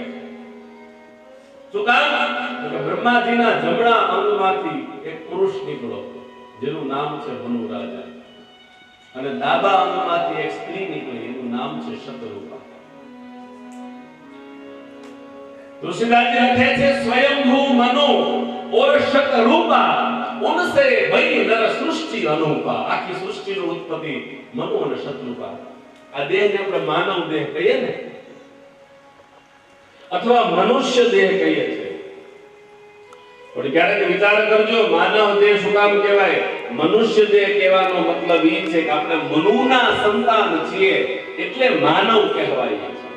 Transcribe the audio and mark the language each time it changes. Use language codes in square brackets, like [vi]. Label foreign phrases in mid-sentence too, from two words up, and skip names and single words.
[gu] શું કામ? કે બ્રહ્માજીના જમણા અંગમાંથી એક પુરુષ નીકળ્યો જેનું નામ છે મનુ રાજા, અને ડાબા અંગમાંથી એક સ્ત્રી નીકળી એનું નામ છે શત્રુપા. તુલસીદાસજી લખે છે [hi] स्वयंभू मनु और शतरूपा उनसे भई नर सृष्टि अनूपा. [gu] આખી સૃષ્ટિની ઉત્પત્તિ મનુ અને શત્રુપા. આ દેહને આપણે માનવ દેહ કહીએ ને, અથવા મનુષ્ય દેહ કહીએ છીએ. પણ ક્યારેક વિચાર કરજો, માનવ દેહ શું કામ કહેવાય? મનુષ્ય દેહ કહેવાનો મતલબ એ છે કે આપણે મનુના સંતાન છીએ એટલે માનવ કહેવાય છે.